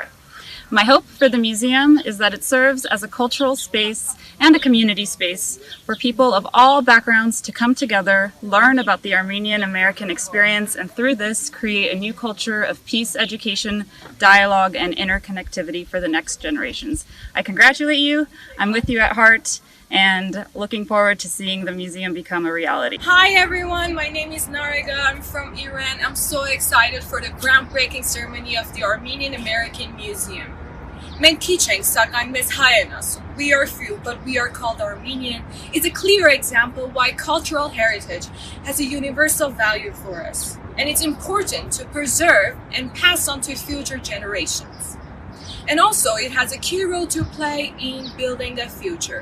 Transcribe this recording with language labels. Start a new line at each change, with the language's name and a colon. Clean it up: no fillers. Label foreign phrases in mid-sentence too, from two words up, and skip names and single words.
English: My hope for the museum is that it serves as a cultural space and a community space for people of all backgrounds to come together, learn about the Armenian American experience, and through this create a new culture of peace, education, dialogue, and interconnectivity for the next generations. I congratulate you. I'm with you at heart, and looking forward to seeing the museum become a reality. Hi everyone, my name is Narega. I'm from Iran. I'm so excited for the groundbreaking ceremony of the Armenian American Museum.
Armenian: Մենք քիչ ենք, սակայն մեզ հայ են ասում.
English: We are few, but we are called Armenian. It's a clear example why cultural heritage has a universal value for us. And it's important to preserve and pass on to future generations. And also, it has a key role to play in building the future.